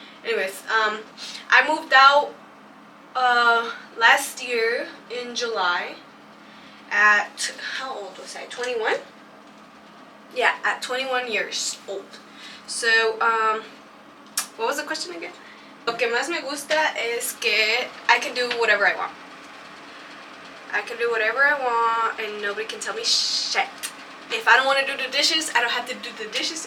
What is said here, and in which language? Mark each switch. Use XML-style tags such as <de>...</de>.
<en>Anyways, I moved out last year in July at, how old was I? 21? Yeah, at 21 years old. So, what was the question again?</en> <es>Lo que más me gusta es que</es> <en>I can do whatever I want. I can do whatever I want and nobody can tell me shit. If I don't want to do the dishes, I don't have to do the dishes.</en>